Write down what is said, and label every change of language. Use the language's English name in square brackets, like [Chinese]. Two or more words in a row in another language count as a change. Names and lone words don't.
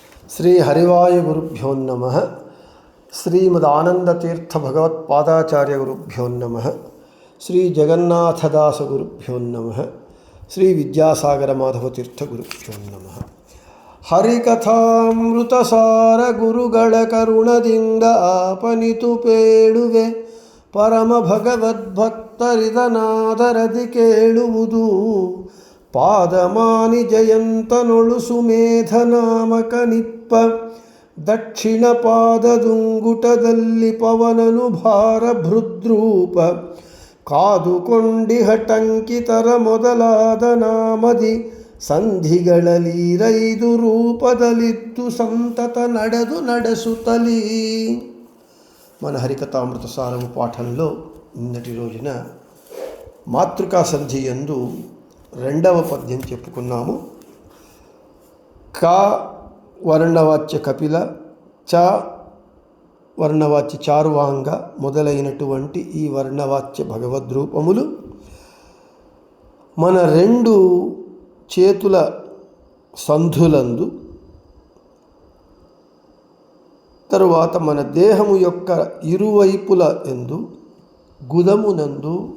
[Sanskrit] శ్రీ హరివాయ గురుభ్యో నమః. శ్రీమదానందతీర్థ భగవత్పాదాచార్య గురుభ్యో నమః. శ్రీ జగన్నాథదాస గురుభ్యో నమః. శ్రీ విద్యాసాగర మాధవతీర్థ గురుభ్యో నమః. [Kannada] ಹರಿಕಥಾಮೃತಸಾರ ಗುರುಗಳ ಕರುಣದಿಂದ ಆಪನಿತು ಪೇಳುವೆ ಪರಮ ಭಗವದ್ಭಕ್ತರಿದನಾದರದಿ ಕೇಳುವುದು ಪಾದಮಾನಿ ಜಯಂತನೊಳು ಸುಮೇಧನಾಮಕ ನಿಪ್ಪ ದಕ್ಷಿಣ ಪಾದದುಂಗುಟದಲ್ಲಿ ಪವನನು ಭಾರ ಭೃದ್ರೂಪ ಕಾದುಕೊಂಡಿಹಟಂಕಿತರ ಮೊದಲಾದ ನಾಮದಿ ಸಂಧಿಗಳಲೀರೈದು ರೂಪದಲ್ಲಿದ್ದು ಸಂತತ ನಡೆಸುತ್ತಲೀ. [Telugu] మన హరికథామృత సారము పాఠంలో నిన్నటి రోజున మాతృకా సంధి యందు రెండవ పద్యం చెప్పుకున్నాము. క వర్ణవాచ్య కపిల, చ వర్ణవాచ్య చారువాంగ మొదలైనటువంటి ఈ వర్ణవాచ్య భగవద్రూపములు మన రెండు చేతుల సంధులందు, తరువాత మన దేహము యొక్క ఇరువైపుల ఎందు, గుదమునందు,